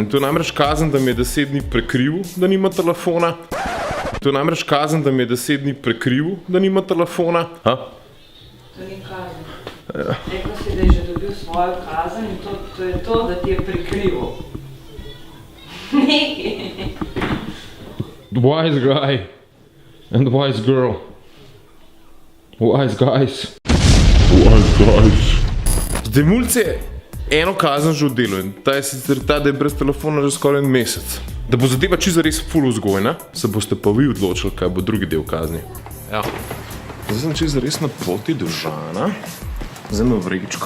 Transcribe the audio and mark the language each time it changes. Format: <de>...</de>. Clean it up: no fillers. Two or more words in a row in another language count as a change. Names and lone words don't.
<sl>To je namreč kazen, da mi je 10 dni prekrivil, da nima telefona. To je namreč kazen, da mi je 10 dni prekrivil, da nima telefona. Ha? To ni kazen. Rekel si, da je že dobil svojo kazen in to je to, da ti je prekrivil. Nekaj.</sl> <en>Wise guy and wise girl. Wise guys. Wise guys.</en> <sl>Zdaj mulc je eno kazen že oddelal in ta je sicer ta, da je brez telefona že skoraj en mesec. Da bo zadeva čisto res ful vzgojna, se boste pa vi odločili, kaj bo drugi del kazni. Ja. Zdaj sem čisto res na poti do Žana. Zdaj imam vrečko.</sl>